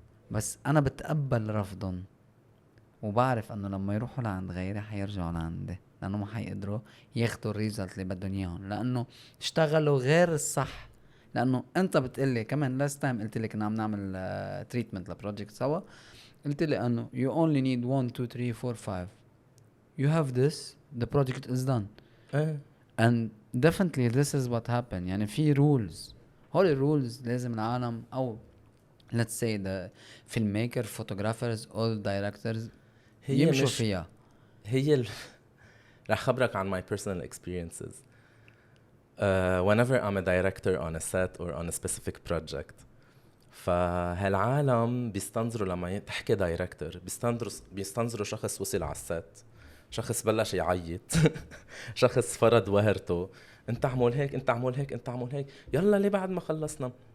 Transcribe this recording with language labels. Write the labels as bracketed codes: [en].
[ar] بس انا بتقبل رفضهم، وبعرف انه لما يروحوا لعند غيري حيرجعوا لعندي، لانه ما حيقدروا ياخدوا الريزلت اللي بدهم اياهم، لانه اشتغلوا غير الصح. لانه انت بتقلي كمان لاست تايم قلت لك انه عم نعمل تريتمنت لبروجكت سوا، قلت لي انه [en] you only need 1 2 3 4 5 you have this, the project is done. and definitely this is what happened. [ar] يعني في [en] rules، هول rules [ar] لازم العالم او [en] let's say the filmmaker, photographers, all directors [ar] يمشوا فيها. هي رح خبرك عن [en] my personal experiences. Whenever I'm a director on a set or on a specific project, [ar] فهالعالم بيستنظروا لما تحكي دايركتور، بيستنظروا شخص وصل على الست، شخص بلش يعيط شخص فرض وهرته، انت عمول هيك، انت عمول هيك، انت عمول هيك، يلا ليه بعد ما خلصنا.